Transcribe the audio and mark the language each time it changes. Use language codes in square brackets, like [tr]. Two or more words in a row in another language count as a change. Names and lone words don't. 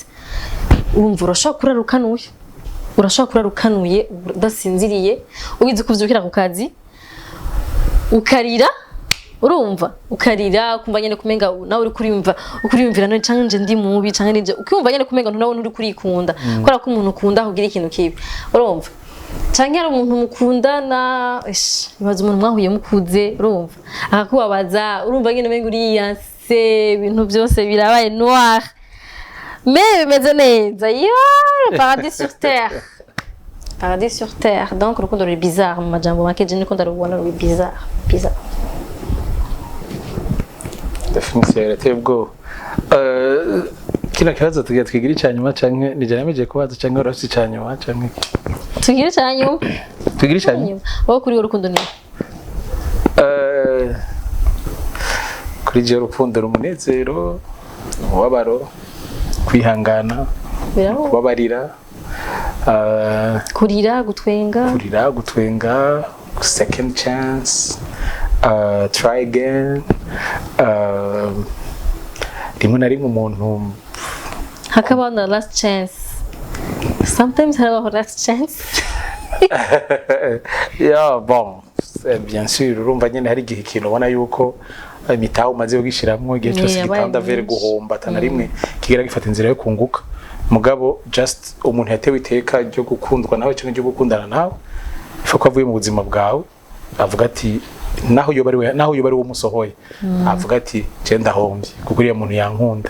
[rn] Urumva urashaka kurarukanuye udasinziriye, ubizi kuvyukira ku kazi ukarira, urumva ukarira kumva nyene kumenga nawe uri kuriyumvira no canje ndi mubi canke nije ukumva nyene kumenga nawe nturi kurikunda kora ko umuntu ukunda kugira ikintu kibi, urumva. Canke ari umuntu mukundana ibaza umuntu mwahuye mukuze, urumva akakubabaza, urumva nyene menga uriyase ibintu byose birabaye [fr] noir mais [rn] bimeze neza. [fr] Paradis sur terre, paradis sur terre. [rn] Donc urukundo ruri bizarre mu majambo make je niko ndarubona ruri bizarre. Definition yarateye ubwo kino kibazo tugiye twigira icyanyuma canke nijana meje kubaza canke urafite icyanyuma canke tugira icyanyuma wowe kuri urukundo ni kuri je urukundo rumunezero, umubabaro, kwihangana, kubabarira, kurira, gutwenga, [en] second chance, try again, [rn] rimwe na rimwe umuntu hakaba na [en] last chance. Sometimes have last chance. Yeah, [fr] bon, bien sûr, [rn] urumva nyene hari igihe ikintu ubona yuko imitaho umaze kugishiramwo igihe cyose gitanda vere guhomba atana rimwe kigera gifata inzira yo kunguka. Mugabo just umuntu yatewe iteka ryo gukundwa nawe cyangwa ryo gukundana nawe ifa ko avuye mu buzima bwawe avuga ati naho yo bari wo musohoye avuga ati je ndahombye kuko uriya muntu yankunda.